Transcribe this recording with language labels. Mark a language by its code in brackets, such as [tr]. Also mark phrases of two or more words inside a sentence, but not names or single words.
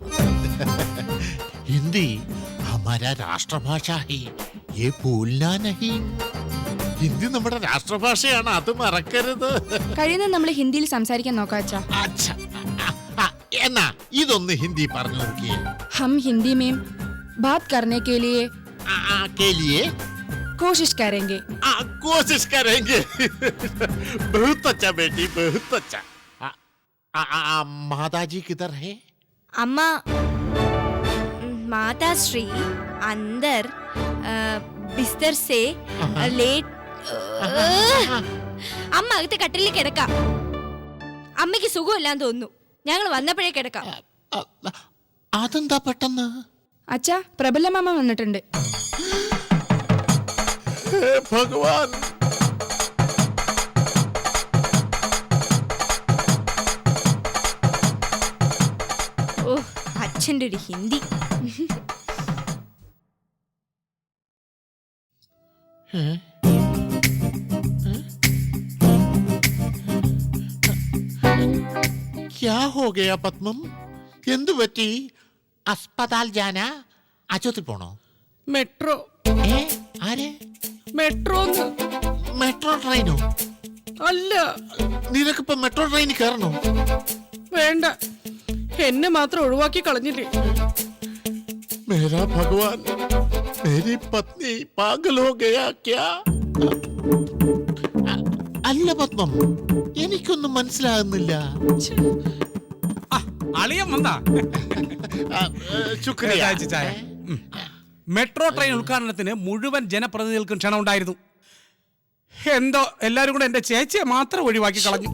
[hi] हिंदी हमारा राष्ट्रभाषा है, ये भूलना नहीं. [ml] ഹിന്ദി നമ്മുടെ രാഷ്ട്രഭാഷയാണ്, അത് മറക്കരുത്. കഴിയുന്നത് നമ്മൾ ഹിന്ദിയിൽ സംസാരിക്കാൻ നോക്കാം അച്ഛാ. അച്ഛാ, എന്നാ ഇതൊന്ന് ഹിന്ദി പറഞ്ഞു നോക്കിയേ. [hi] हम हिंदी में बात करने के लिए के लिए कोशिश करेंगे. कोशिश करेंगे. बहुत अच्छा बेटी, बहुत अच्छा. माताजी किधर है? അമ്മ माताश्री अंदर बिस्तर से लेट. [ml] അമ്മ അകത്തെ കട്ടിലിൽ കിടക്കാം. അമ്മയ്ക്ക് സുഖമില്ലാന്ന് തോന്നുന്നു, ഞങ്ങൾ വന്നപ്പോഴേ കിടക്കാം. അതെന്താ പെട്ടെന്ന്? അച്ഛാ, പ്രബല മാമ വന്നിട്ടുണ്ട്. ഭഗവാൻ. ഓ, അച്ഛൻ്റെ ഒരു ഹിന്ദി. [hi] क्या हो गया പത്മം? [ml] എന്തു പറ്റി? [hi] अस्पताल जाना? [ml] ആശുപത്രി പോണോ? മെട്രോ ആരെ? മെട്രോ മെട്രോ ട്രെയിനോ? അല്ല, നിനക്കിപ്പോ മെട്രോ ട്രെയിനിൽ കയറണോ? വേണ്ട, എന്നെ മാത്രം ഒഴിവാക്കി കളഞ്ഞില്ലേ. [hi] मेरा भगवान, मेरी पत्नी पागल हो गया क्या? [ml] അല്ല പത്മം, എനിക്കൊന്നും മനസ്സിലാകുന്നില്ല. അളിയൻ വന്നാ? ശുക്രിയ. ചായ. മെട്രോ ട്രെയിൻ ഉദ്ഘാടനത്തിന് മുഴുവൻ ജനപ്രതിനിധികൾക്കും ക്ഷണം ഉണ്ടായിരുന്നു. എന്തോ എല്ലാരും കൂടെ എന്റെ ചേച്ചിയെ മാത്രം ഒഴിവാക്കി കളഞ്ഞു.